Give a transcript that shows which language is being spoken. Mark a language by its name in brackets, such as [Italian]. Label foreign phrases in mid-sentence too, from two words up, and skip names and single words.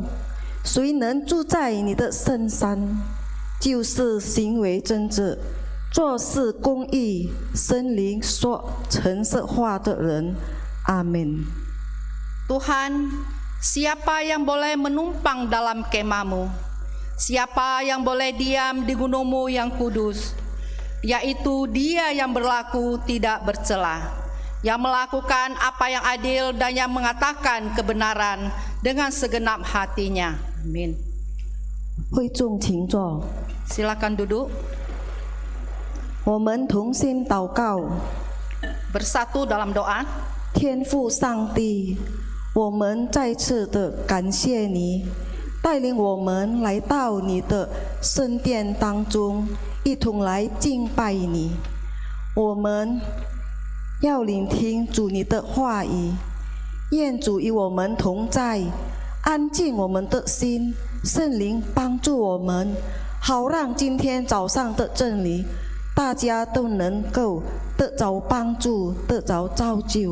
[Chinese] 谁能住在你的圣山？就是行为正直、做事公义、心灵说诚实话的人。阿门。 [Indonesian] Tuhan, siapa yang boleh menumpang dalam kemahmu? Siapa yang boleh diam di gunungmu yang kudus? Yaitu dia yang berlaku tidak bercela, yang melakukan apa yang adil dan yang mengatakan kebenaran dengan segenap hatinya. Amin. [Chinese] 会众请坐， [Indonesian] Silakan duduk. [Chinese] 我们同心祷告。 [Indonesian] Bersatu dalam doa. [Chinese] 天父上帝，我们再次的感谢你，带领我们来到你的圣殿当中，一同来敬拜你。我们要聆听主你的话语，愿主与我们同在，安静我们的心，圣灵帮助我们，好让今天早上的真理，大家都能够得着帮助，得着造就。